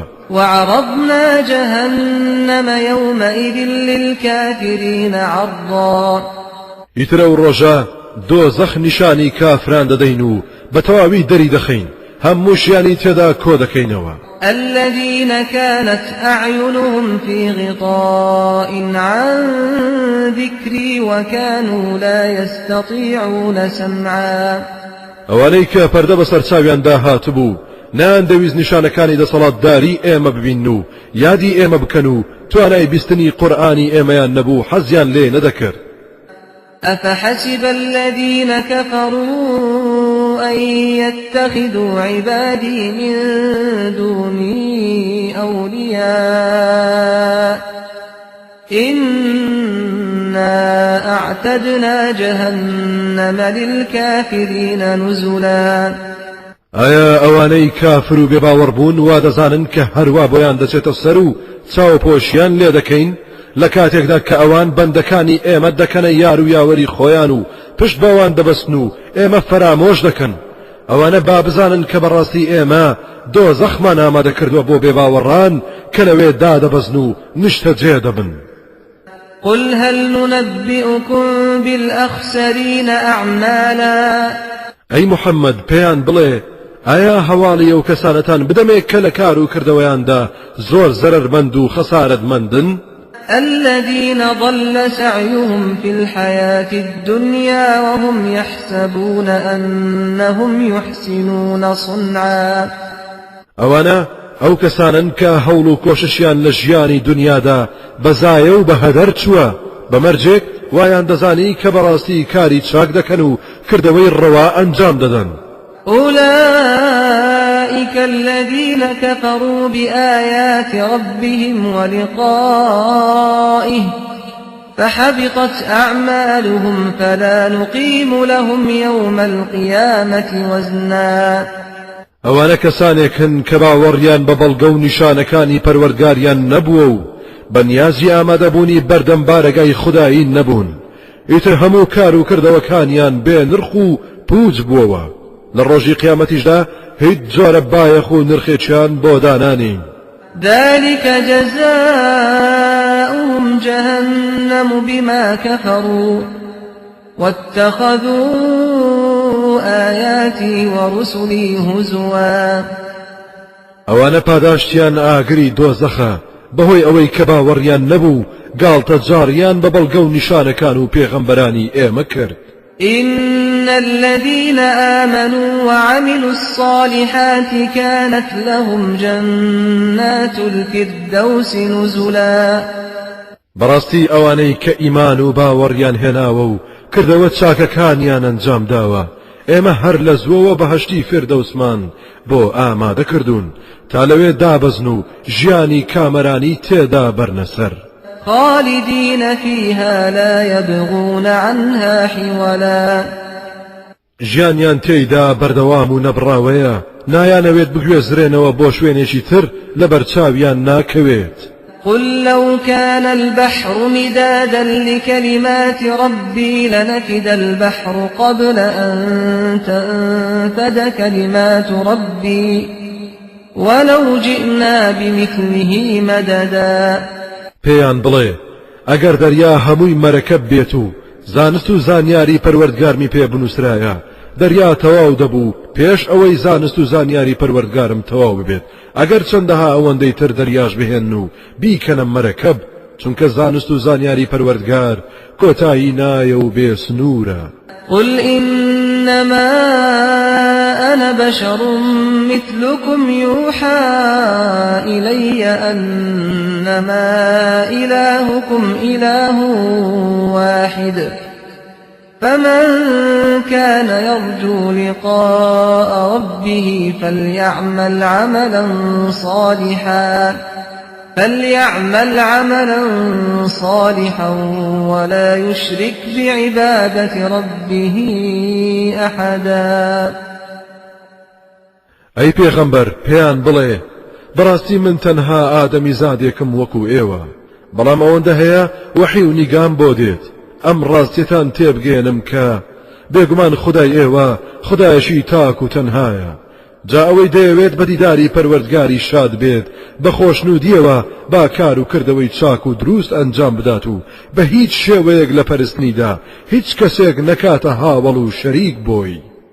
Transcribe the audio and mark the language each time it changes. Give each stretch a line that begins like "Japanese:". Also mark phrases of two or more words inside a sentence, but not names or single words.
Arabic: وعرضنا جهنم يومئذ للكافرين عرضا
Central Kurdish: ئیترە و ڕۆژە دۆزەخ نیشانی کافران دەدەین و بە تەواوی دەری دەخەین هەمووشیانی تێدا کۆ دەکەینەوە.
Arabic: الذين كانت أعينهم في غطاء عن ذكري وكانوا لا يستطيعون سمعا
Central Kurdish: ئەوانەی کە پەردە بەسەر چاویاندا هاتبوو نان دەویست نیشانەکانی دەسەڵاتداری ئێمە ببین و یادی ئێمە بکەن و توانای بیستنی قورئانی ئێمەیان نەبوو حەزیان لێ نەدەکرد.
Arabic: أفحسب الذين كفروا أن يتخذوا عبادي من دوني أولياء إنا أعتدنا جهنم للكافرين نزلا.
Central Kurdish: ئایا ئەوانەی کافر و بێباوەڕبوون وا دەزانن کە هەروە بۆیان دەچێتە سەر و چاوپۆشیان لێ دەکەین لە کاتێکدا کە ئەوان بەندەکانی ئێمە دەکەنە یار و یاوەری خۆیان و پشت بەوان دەبەستن و ئێمە فەرامۆش دەکەن. ئەوانە با بزانن کە بەڕاستی ئێمە دۆزەخمان ئامادە کردووە بۆ بێباوەڕان کە لەوێ دادەبەزن و نیشتە جێ دەبن.
Arabic: قل هل ننبئكم بالأخسرين أعمالا
Central Kurdish: ئەی محەممەد پێیان بڵێ ئایا هەواڵی ئەو کەسانەتان بدەمێ کە لە کار و کردەوەیاندا زۆر زەرەرمەند و خەسارەتمەندن؟
Arabic: الذين ضل سعيهم في الحياة الدنيا وهم يحسبون أنهم يحسنون صنعا
Central Kurdish: ئەوانە ئەو کەسانن کە هەوڵ و کۆششیان لە ژیانی دنیادا بەزایە و بەهەدەر چووە بەمەرجێک وایان دەزانی کە بەڕاستی کاری چاک دەکەن و کردەوەی ڕەوا ئەنجام دەدەن.
Arabic: أولئك الذين كفروا بآيات ربهم ولقائه فحبطت أعمالهم فلا نقيم لهم يوم القيامة وزنا.
Central Kurdish: ئەوانە کەسانێکن کە باوەڕیان بە بەڵگە و نیشانەکانی پەروەردگاریان نەبووە و بەنیازی ئامادەبوونی بەردەم بارەگای خودایی نەبوون ئیتر هەموو کار و کردەوەکانیان بێ نرخ و پوچ بووەوە لە ڕۆژی قیامەتیشدا هیچ جۆرە بایەخ و نرخێکیان بۆ دانانین.
Arabic: ذلك جزاؤهم جهنم بما كفروا واتخذوا آياتي ورسلي هزوا.
Central Kurdish: ئەوانە پاداشتیان ئاگری دۆزەخە بەهۆی ئەوەی کە باوەڕیان نەبوو گاڵتە جاڕیان بە بەڵگە و نیشانەکان و پێغەمبەرانی ئێمە کرد.
Arabic: إن الذين آمنوا وعملوا الصالحات كانت لهم جنات الفردوس نزلا.
Central Kurdish: بەڕاستی ئەوانەی کە ئیمان و باوەڕیان هێناوە و کردەوە چاکەکانیان ئەنجام داوە ئێمە هەر لە زووەوە بەهەشتی فردەوسمان بۆ ئامادە کردوون تا لەوێ دابەزن و ژیانی کامەرانی تێدا بەرنەسەر.
Arabic: خالدين فيها لا يبغون عنها حولا.
Central Kurdish: ژیانیان تێیدا بەردەوام و نەبڕاوەیە نایانەوێت بگوێزرێنەوە بۆ شوێنێکی تر لەبەر چاویان ناکەوێت.
Arabic: قل لو كان البحر مدادا لكلمات ربي لنفد البحر قبل أن تنفد كلمات ربي ولو جئنا بمثله مددا.
Central Kurdish: پێیان بڵێ ئەگەر دەریا هەمووی مەرەکەب بێت و زانست و زانیاری پەروەردگارمی پێ بنووسرایە دەریا تەواو دەبوو پێش ئەوەی زانست و زانیاری پەروەردگارم تەواو ببێت ئەگەر چەندەها ئەوەندەی تر دەریاش بهێن و بیکەنە مەرەکەب چونکە زانست و زانیاری پەروەردگار کۆتایی نایە و بێ سنوورە.
Arabic: قل إنما أنا بشر مثلكم يوحى إلي أنما إلهكم إله واحد فمن كان يرجو لقاء ربه فليعمل عملا صالحا ولا يشرك بعبادة ربه أحدا.
Central Kurdish: ئەی پێغەمبەر پێیان بڵێ بەڕاستی من تەنها ئادەمی زادێکم وەکو ئێوە بەڵام ئەوەندە هەیە وحی و نیگام بۆ دێت ئەم ڕاستیەتان تێبگێنم کە بێگومان خدای ئێوە خدایەشی تاک و تەنهایە جا ئەوەی دەیەوێت بەدیداری پەروەردگاری شاد بێت بە خۆشنودیەوە با کار و کردەوەی چاک و دروست ئەنجام بدات و بە هیچ شێوەیەک لە پەرستنیدا هیچ کەسێک نەکاتە هاوڵ و شەریک بۆی